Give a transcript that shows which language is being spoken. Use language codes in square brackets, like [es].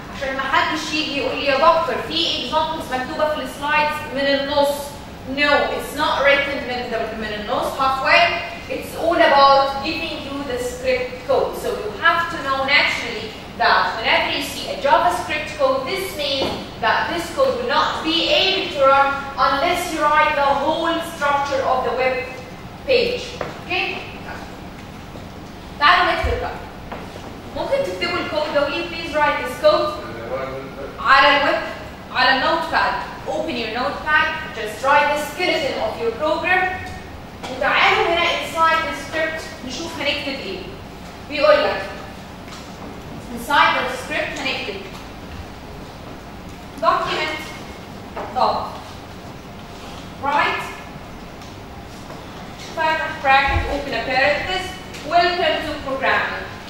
[ar] عشان ما حدش يجي يقول لي يا دكتور في examples مكتوبة في السلايدز من النص. [en] No, it's not written [ar] من النص [en] halfway. It's all about giving you the script code. So you have to know naturally that whenever you see a JavaScript code, this means that this code will not be able to run unless you write the whole structure of the web page. [ar] Okay? تعالوا نكتب بقى. ممكن تكتبوا الكود ده. [en] Will you please write this code [ar] على الويب على النوت باد. [en] Open your notepad, just write the skeleton of your program. [ar] وتعالوا هنا [en] inside the script [ar] نشوف هنكتب ايه. بيقول لك [en] inside the script هنكتب document dot write فتح bracket open a parenthesis welcome to programming.